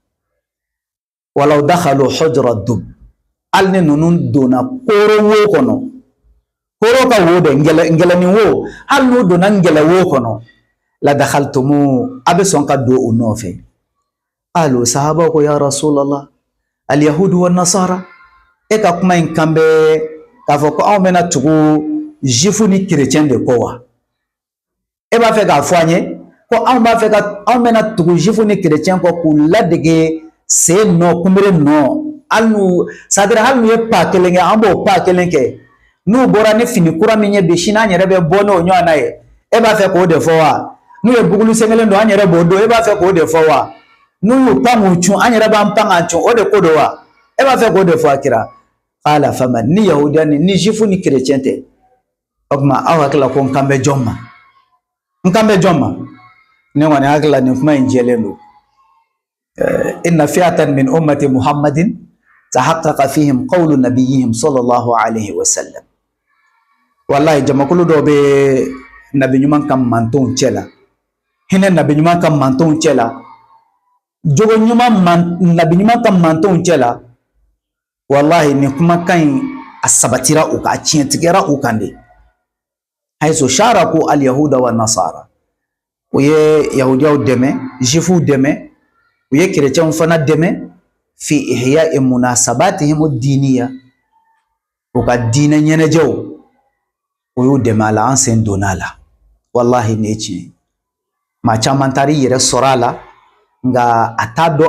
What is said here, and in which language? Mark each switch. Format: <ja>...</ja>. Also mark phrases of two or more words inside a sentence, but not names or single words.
<ar>ولو دخلوا جحر ضب</ar> <bm>hali ni ninnu donna kooro wo kɔnɔ kooro ka wo dɛ ngɛlɛnin wo hali n'u donna ngɛlɛ wo kɔnɔ la dakhaltumu a bɛ sɔn ka don u nɔfɛ alo sahabaw ko</bm> <ar>يا رسول الله اليهود والنصارى</ar> <bm>e ka kuma in kan bɛ k'a fɔ ko anw bɛna tugu jifu ni kerecɛn de kɔ wa e b'a fɛ k'a fɔ an ye ko anw b'a fɛ ka anw bɛna tugu jifu ni kerecɛn kɔ k'u ladege sen nɔ kunbere nɔ hali n'u</bm> <fr>c'est-à-dire</fr> <bm>hali n'u ye pa kelen kɛ an b'o pa kelen kɛ n'u bɔra ni fini kura min ye bi sini an yɛrɛ bɛ bɔ n'o ɲɔgɔn na ye e b'a fɛ k'o de fɔ wa n'u ye bugulu sengelen don an yɛrɛ b'o don e b'a fɛ k'o de fɔ wa n'u y'u pan k'u cun an yɛrɛ b'an pan k'an cun o de ko don wa e b'a fɛ k'o de fɔ a kira qala faman ni yahudiya ni jifu ni kerecɛn tɛ o tuma aw hakili la ko n kan bɛ jɔn ma n kan bɛ jɔn ma ne kɔni hakili la nin kuma in jɛlen don</bm> <ar>إن فئة من أمة محمد تحقق فيهم قول نبيهم صلى الله عليه وسلم والله</ar> <bm>jamakulu dɔ bɛ nabi ɲuman ka mantonw cɛ la hinɛ nabi ɲuman ka mantonw cɛ la jogo ɲuman nabi ɲuman ka mantonw cɛ la wallahi nin kumakan in a sabatira u kan a tiɲɛtigɛra u kan de</bm> <ar>حيث شاركوا اليهود والنصارى</ar> <bm>u ye yahudiyaw dɛmɛ jifuw dɛmɛ u ye kerecɛnw fana dɛmɛ</bm> <ar>في إحياء مناسباتهم الدينية</ar> <bm>u ka diinɛ ɲɛnajɛw u y'u dɛmɛ a la an sen donna a la wallahi nin ye tiɲɛ ye maa caman taara i yɛrɛ sɔrɔ a la nka a t'a dɔn</bm>